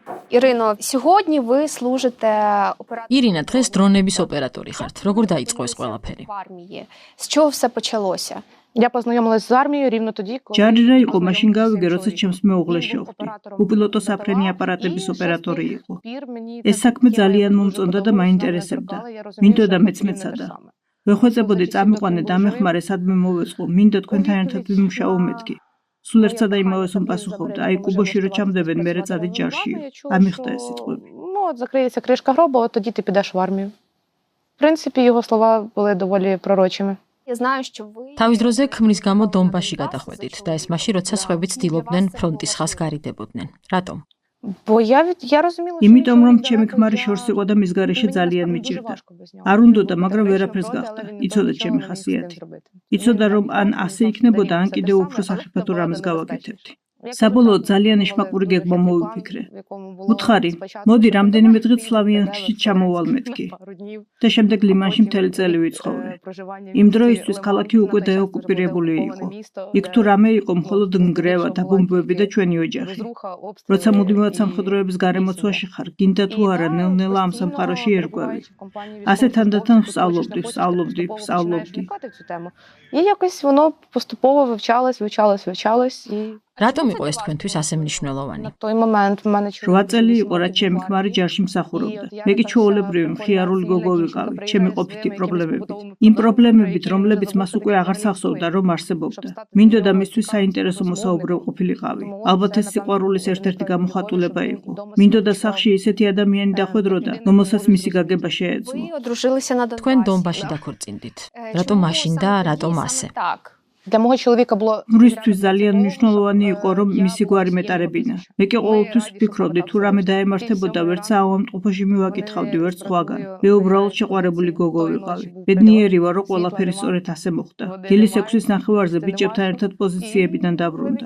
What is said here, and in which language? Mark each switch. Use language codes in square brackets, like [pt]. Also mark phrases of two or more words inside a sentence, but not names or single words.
[uk] Ірино, сьогодні ви служите Ірина, [ka] დღეს დრონების ოპერატორი ხართ. Როგორ დაიწყო ეს ყველაფერი? [uk] в армії. З чого все почалося? Я познайомилась з армією рівно тоді, коли [ka] ჯარირა იყო მაშინ გავიგე, როცა ჩემს მეუღლეს შევხვდი. უპილოტო საფრენი აპარატების ოპერატორი იყო. ეს საქმე ძალიან მომწონდა და მაინტერესებდა. მინდოდა მეც მეცადა. ვეხვეწებოდი წამიყვანე დამეხმარე სადმე მოვეწყო, მინდა თქვენთან ერთად ვიმუშაო მეთქი. სულ ერთსა და იმავეს უპასუხობდა, აი კუბოში რო чамდებენ, მერე წადი ჯარში. ამიხდა ეს სიტყვები. [uk] ну, от закриється кришка гроба, от тоді ти підеш в армію. В принципі, його слова були доволі пророчими. Я знаю, що ви [ka] თავის დროზე ქმრის გამო დონბასში გადახვედით და ეს მაშინ როცა სხვები ცდილობდნენ ფრონტის ხაზს გარიდებოდნენ. რატომ? [uk] Бо я розуміла, [ka] იმიტომ რომ ჩემი ქმარი შორს იყო და მის გარეშე ძალიან მიჭირდა. არ უნდოდა, მაგრამ ვერაფერს გახდა. იცოდა ჩემი ხასიათი. იცოდა რომ ან ასე იქნებოდა, ან კიდევ უფრო სახიფათო რამეს გავაკეთებდი. საბოლოოდ ძალიან ეშმაკური გეგმა მოვიფიქრე. უთხარი, მოდი რამდენიმე დღე სლავიანში ჩამოვალ მეთქი. და შემდეგ ლიმანში მთელი წელი ვიცხოვრე. იმ დროისთვის ქალაქი უკვე დაოკუპირებული იყო. იქ თუ რამე იყო, მხოლოდ ნგრევა და ბომბები და ჩვენი ოჯახი. როცა მუდმივად სამხედროების გარემოცვაში ხარ, გინდა თუ არა, ნელ-ნელა ამ სამყაროში ერკვევი. ასე თანდათან ვსწავლობდი. [uk] І якось воно поступово вивчалось, і [ka] რატომ იყო ეს თქვენთვის ასე მნიშვნელოვანი? [uk] на той момент в мене [ka] 8 წელი იყო, რაც ჩემი ქმარი ჯარში მსახურობდა. მე კი ჩვეულებრივი მხიარული გოგო ვიყავი, ჩემი ყოფითი პრობლემებით. იმ პრობლემებით, რომლებიც მას უკვე აღარ სახსოვდა, რომ არსებობდა. მინდოდა მისთვის საინტერესო მოსაუბრე ყოფილიყავი. ალბათ ეს სიყვარულის ერთ-ერთი გამოხატულება იყო. მინდოდა სახში ისეთი ადამიანი დახვედროდა, რომელსაც მისი გაგება შეეძლო. [uk] ви одружилися на Донбасі. [ka] თქვენ დონბასში დაქორწინდით. რატომ მაშინ და რატომ ასე? [uk] Так. для мого чоловіка було [ka] მრისთვის ძალიან მნიშვნელოვანი იყო, რომ მისი გვარი მეტარებინა. მე კი ყოველთვის ვფიქრობდი, თუ რამე დაემართებოდა, ვერც ავამტყოფოში მივაკითხავდი, ვერც სხვაგან. მე უბრალოდ შეყვარებული გოგო ვიყავი. ბედნიერი ვარ, რომ ყველაფერი სწორედ ასე მოხდა. დილის 6-ის ნახევარზე ბიჭებთან ერთად პოზიციებიდან დაბრუნდა.